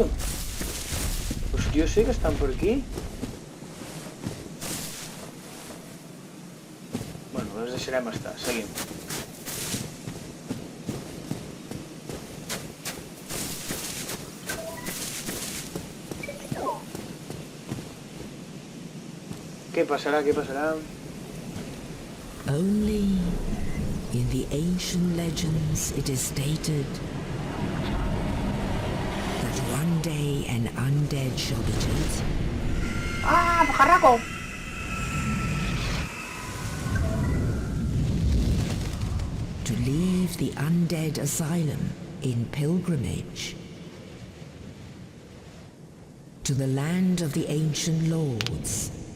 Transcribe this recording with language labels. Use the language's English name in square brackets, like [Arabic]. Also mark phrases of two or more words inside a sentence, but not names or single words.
[Catalan] Hòstia, sí que estan per aquí. Bueno, les deixarem estar, seguim. Què passarà? [English] Only in the ancient legends it is stated that one day an undead shall be chosen. [Spanish] Ah, pajarraco! [English] To leave the undead asylum in pilgrimage to the land of the ancient lords.